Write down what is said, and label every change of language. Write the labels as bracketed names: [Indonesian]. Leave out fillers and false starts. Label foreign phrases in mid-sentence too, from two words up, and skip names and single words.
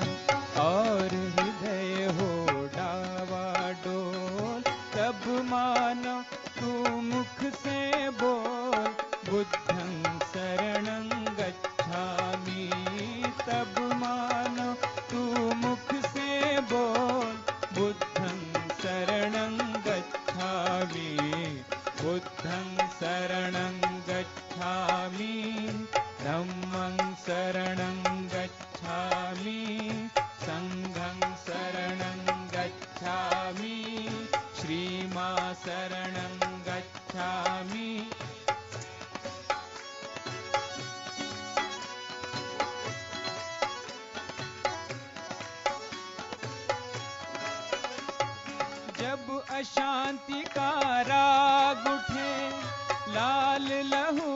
[Hindi] और हृदय हो डावाडोल, तब मानो तू मुख से बोल [Sanskrit] बुद्धं शरणं गच्छामि, [Hindi] तब मानो तू मुख से बोल [Sanskrit] बुद्धं शरणं गच्छामि, बुद्धं शरणं गच्छामि, धम्मं शरणं गच्छामि, संघं शरणं गच्छामि, श्रीमा शरणं गच्छामि। [Hindi] जब अशांति का राग उठे, लाल लहू